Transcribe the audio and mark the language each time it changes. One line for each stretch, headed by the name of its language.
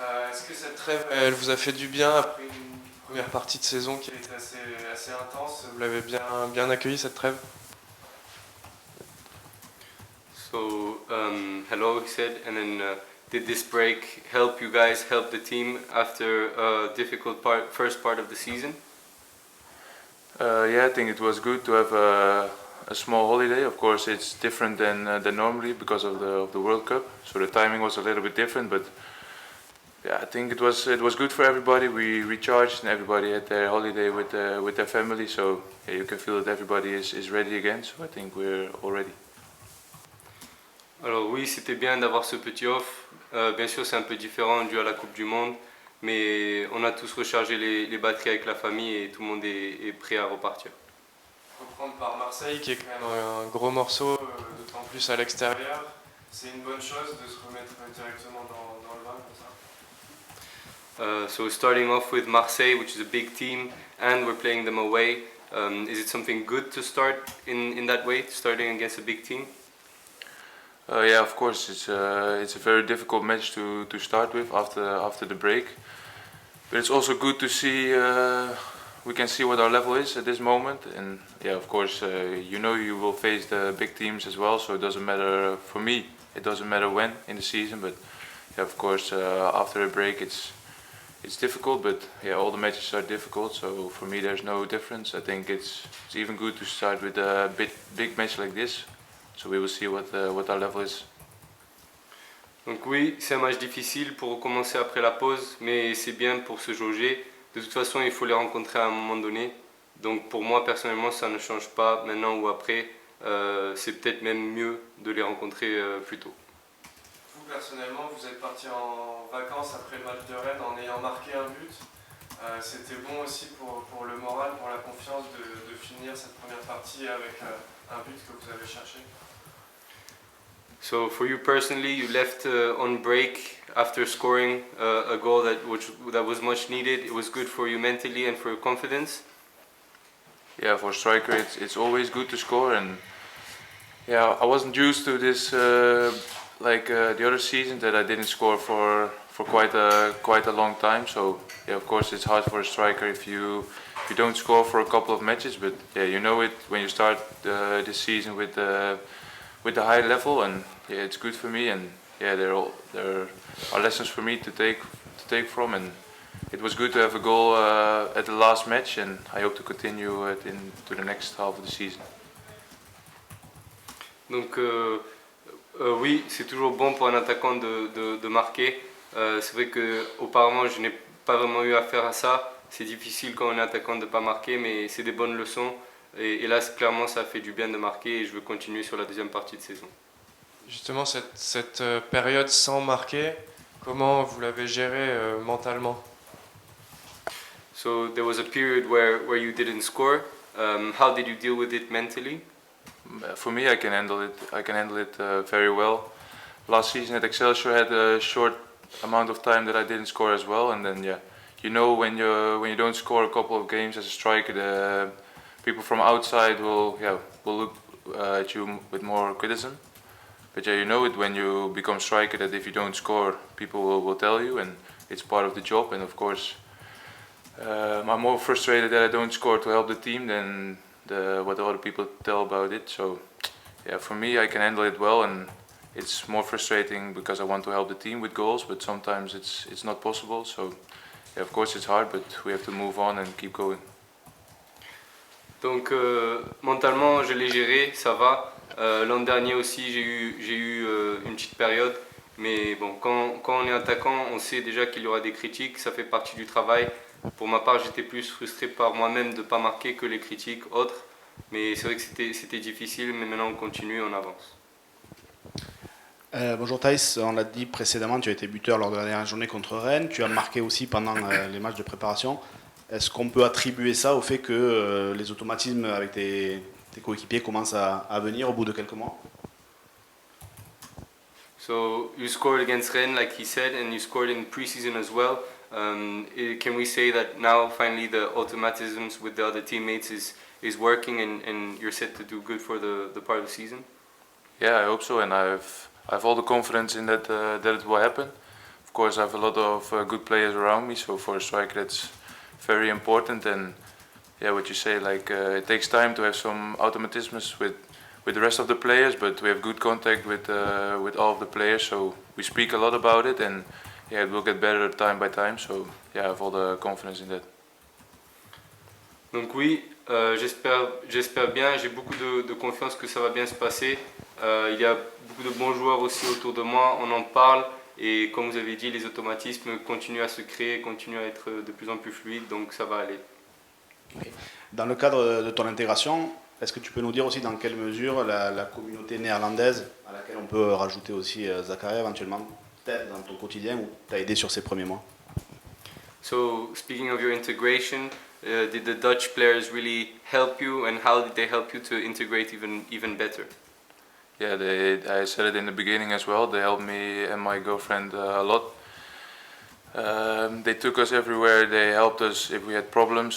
French: Est-ce que cette trêve, elle vous a fait du bien après une première partie de saison qui a été assez intense? Vous l'avez bien accueilli cette trêve?
English: So, hello, he said, and then did this break help you guys, help the team after a difficult first part of the season? Yeah, I think it was good to have a small holiday. Of course, it's different than normally because of the World Cup. So the timing was a little bit different, but yeah, I think it was good for everybody. We recharged and everybody had their holiday with their family. So yeah, you can feel that everybody is ready again. So I think we're all ready.
French: Alors oui, c'était bien d'avoir ce petit off. Bien sûr, c'est un peu différent dû à la Coupe du Monde, mais on a tous rechargé les batteries avec la famille et tout le monde est prêt à repartir. Reprendre par Marseille, qui est quand même un gros morceau, d'autant plus à l'extérieur, c'est une bonne chose de se remettre directement dans le bain comme ça.
English: So starting off with Marseille, which is a big team, and we're playing them away. Is it something good to start in that way, starting against a big team? Yeah, of course, it's a very difficult match to start with after the break, but it's also good to see. We can see what our level is at this moment, and yeah, of course, you will face the big teams as well. So it doesn't matter for me. It doesn't matter when in the season, but yeah, of course, after a break, it's difficult. But yeah, all the matches are difficult. So for me, there's no difference. I think it's even good to start with a big match like this. So we will see what our level is.
French: Donc oui, c'est un match difficile pour recommencer après la pause, mais c'est bien pour se jauger. De toute façon, il faut les rencontrer à un moment donné. Donc pour moi, personnellement, ça ne change pas maintenant ou après. C'est peut-être même mieux de les rencontrer plus tôt. Vous, personnellement, vous êtes parti en vacances après le match de Rennes en ayant marqué un but. C'était bon aussi pour le moral, pour la confiance de finir cette première partie avec un but que vous avez cherché.
English: So for you personally, you left on break after scoring a goal that was much needed. It was good for you mentally and for your confidence. Yeah, for a striker, it's always good to score, and yeah, I wasn't used to this like the other season that I didn't score for quite a long time. So yeah, of course, it's hard for a striker if you don't score for a couple of matches. But yeah, you know it when you start this season with the high level, and yeah, it's good for me, and yeah, there are lessons for me to take from, and it was good to have a goal at the last match, and I hope to continue it into the next half of the season.
French: Donc oui, c'est toujours bon pour un attaquant de marquer. C'est vrai qu'auparavant, je n'ai pas vraiment eu affaire à ça. C'est difficile quand on est attaquant de ne pas marquer, mais c'est des bonnes leçons. Et là, clairement, ça fait du bien de marquer et je veux continuer sur la deuxième partie de saison. Justement, cette période sans marquer, comment vous l'avez gérée mentalement?
English: So there was a period where you didn't score. How did you deal with it mentally? For me, I can handle it. I can handle it very well. Last season at Excelsior, I had a short amount of time that I didn't score as well, and then yeah, you know when you don't score a couple of games as a striker, the people from outside will look at you with more criticism. But yeah, you know it when you become striker that if you don't score, people will tell you, and it's part of the job. And of course, I'm more frustrated that I don't score to help the team than what the other people tell about it. So yeah, for me, I can handle it well, and it's more frustrating because I want to help the team with goals, but sometimes it's not possible. So yeah, of course it's hard, but we have to move on and keep going.
French: Donc mentalement, je l'ai géré, ça va. L'an dernier aussi, j'ai eu une petite période. Mais bon, quand on est attaquant, on sait déjà qu'il y aura des critiques, ça fait partie du travail. Pour ma part, j'étais plus frustré par moi-même de ne pas marquer que les critiques autres. Mais c'est vrai que c'était difficile, mais maintenant on continue, on avance. Bonjour Thaïs, on l'a dit précédemment, tu as été buteur lors de la dernière journée contre Rennes, tu as marqué aussi pendant les matchs de préparation. Est-ce qu'on peut attribuer ça au fait que les automatismes avec tes coéquipiers commencent à venir au bout de quelques mois?
English: So you scored against Rennes, like he said, and you scored in pre-season as well. Can we say that now finally the automatisms with the other teammates is working and you're set to do good for the part of the season? Yeah, I hope so, and I have all the confidence in that it will happen. course, I have a lot of good players around me. So for a striker, that's very important. And yeah, what you say, like it takes time to have some automatisms with the rest of the players, but we have good contact with all of the players. So we speak a lot about it, and yeah, it will get better time by time. So yeah, I have all the confidence in that.
French: Donc oui, j'espère bien, j'ai beaucoup de confiance que ça va bien se passer. Il y a beaucoup de bons joueurs aussi autour de moi, on en parle et comme vous avez dit, les automatismes continuent à se créer, continuent à être de plus en plus fluides, donc ça va aller. Dans le cadre de ton intégration, est-ce que tu peux nous dire aussi dans quelle mesure la communauté néerlandaise, à laquelle on peut rajouter aussi Zakaria éventuellement, t'aide dans ton quotidien ou t'a aidé sur ces premiers mois?
English: So, speaking of your integration, did the Dutch players really help you and how did they help you to integrate even better? Yeah, I said it in the beginning as well. They helped me and my girlfriend a lot. They took us everywhere. They helped us if we had problems.